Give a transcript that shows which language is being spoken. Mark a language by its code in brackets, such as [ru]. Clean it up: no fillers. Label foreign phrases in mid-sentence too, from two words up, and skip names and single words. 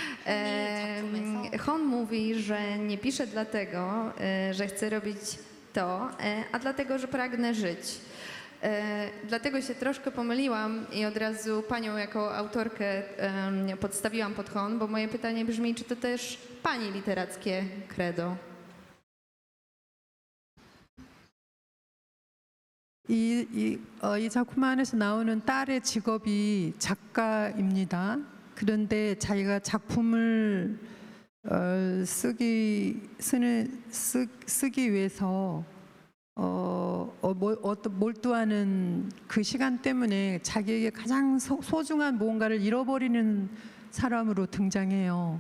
[pl] Hon mówi, że nie pisze dlatego, że chce robić to, a dlatego, że pragnę żyć. Dlatego się troszkę pomyliłam i od razu panią jako autorkę podstawiłam pod Hon, bo moje pytanie brzmi, czy to też pani literackie credo? [ko] 이 작품 안에서 나오는 딸의 직업이 작가입니다. 그런데 자기가 작품을 쓰기 위해서 몰두하는 그 시간 때문에 자기에게 가장 소중한 무언가를 잃어버리는 사람으로 등장해요.